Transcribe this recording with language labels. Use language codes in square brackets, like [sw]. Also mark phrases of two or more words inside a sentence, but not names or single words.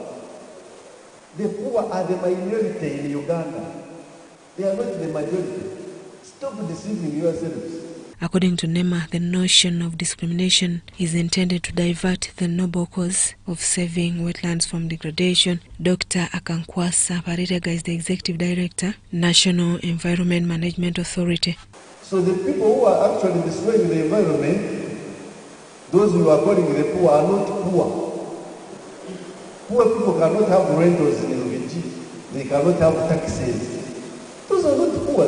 [en] The poor are the minority in Uganda. They are not the majority. Stop deceiving yourselves. According to NEMA, the notion of discrimination is intended to divert the noble cause of saving wetlands from degradation. Dr. Akankwasa Paritega is the Executive Director, National Environment Management Authority. So the people who are actually destroying the environment, those who are calling the poor, are not poor. Poor people cannot have rentals in Lubiji. They cannot have taxes. Those are not poor.